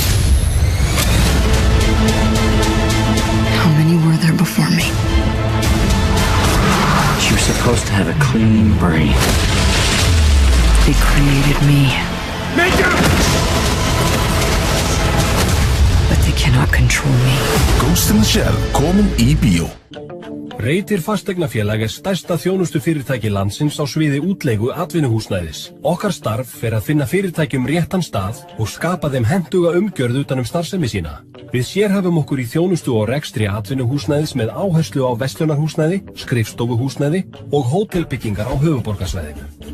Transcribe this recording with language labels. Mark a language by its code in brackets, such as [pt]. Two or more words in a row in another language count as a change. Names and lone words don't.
[en] How many were there before me? You're supposed to have a clean brain. They created me. But they cannot control me. [is] Ghost in the Shell komin í bíó. Reytir fasteignafélag stærsta þjónustufyrirtæki landsins á sviði útleigu atvinnuhúsnæðis. Okkar starf fer að finna fyrirtækjum réttan stað og skapa þeim hentuga umgjörð utan starfsemi sína. Við sérhæfum okkur í þjónustu og rekstri atvinnuhúsnæðis með áherslu á verslunarhúsnæði, skrifstofuhúsnæði og hótelbyggingar á höfuðborgarsvæðinu.